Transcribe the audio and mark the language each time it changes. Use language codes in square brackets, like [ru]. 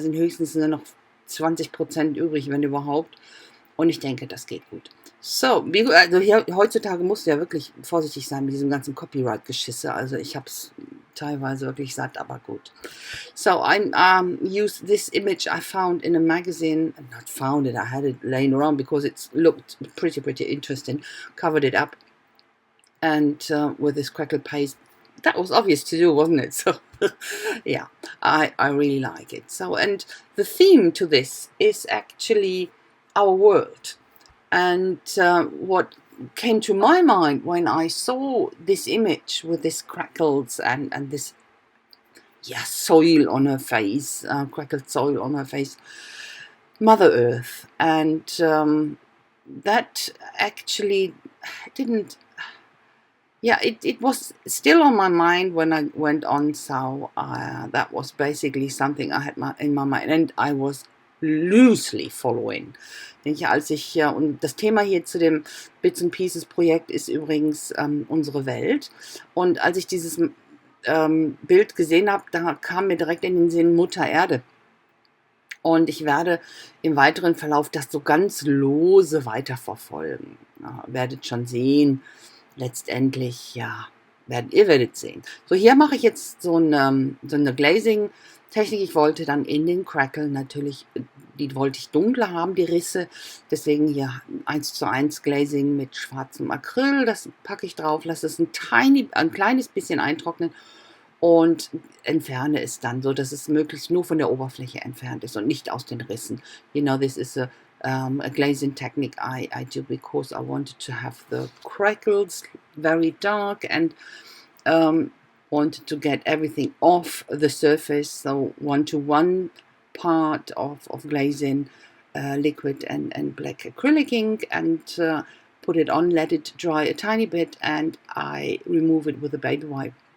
[de] Da sind höchstens nur noch 20% übrig, wenn überhaupt. Und ich denke, das geht gut. So, also hier, heutzutage musst du ja wirklich vorsichtig sein mit diesem ganzen Copyright-Geschisse. Also ich habe es teilweise wirklich satt, aber gut. [en] So, I used this image I found in a magazine. Not found it, I had it laying around because it looked pretty interesting. Covered it up. And with this crackle paste. That was obvious to do, wasn't it? So, yeah, I really like it. So, and the theme to this is actually our world. And what came to my mind when I saw this image with this crackles and this, soil on her face, crackled soil on her face, Mother Earth. And that actually didn't... it was still on my mind when I went on, so that was basically something I had in my mind, and I was loosely following. [de] Denke, und das Thema hier zu dem Bits and Pieces Projekt ist übrigens unsere Welt, und als ich dieses Bild gesehen habe, da kam mir direkt in den Sinn Mutter Erde. Und ich werde im weiteren Verlauf das so ganz lose weiterverfolgen. Werdet schon sehen. Letztendlich, ihr werdet sehen. So, hier mache ich jetzt so eine Glazing-Technik. Ich wollte dann in den Crackle natürlich, die wollte ich dunkler haben, die Risse. Deswegen hier 1:1 Glazing mit schwarzem Acryl. Das packe ich drauf, lasse es ein kleines bisschen eintrocknen und entferne es dann, so dass es möglichst nur von der Oberfläche entfernt ist und nicht aus den Rissen. [en] You know, this is a a glazing technique I do because I wanted to have the crackles very dark and wanted to get everything off the surface. So 1-to-1 part of glazing liquid and black acrylic ink, and put it on, let it dry a tiny bit, and I remove it with a baby wipe.